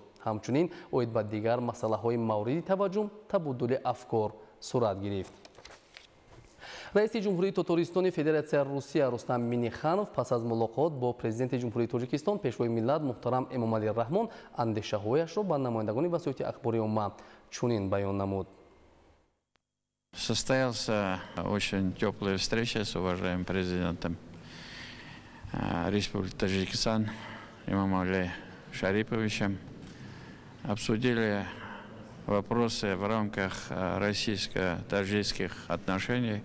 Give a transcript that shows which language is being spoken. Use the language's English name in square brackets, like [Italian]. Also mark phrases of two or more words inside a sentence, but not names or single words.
[Tajik] ҳамчунин оид ба дигар масъалаҳои мавриди таваҷҷӯҳ табодули афкор сурат гирифт. раиси ҷумҳурии Татаристони Федератсияи Русия Рустам Минниханов пас аз мулоқот бо президенти ҷумҳурии Тоҷикистон, пешвои миллат муҳтарам Эмомалӣ Раҳмон андешаҳояшро ба намояндагони васоити ахбори умма чунин баён намуд. [Russian] Состоялся очень теплая встреча с уважаемым президентом Республики Таджикистан Эмомали Шариповичем. Обсудили вопросы в рамках российско-таджикских отношений.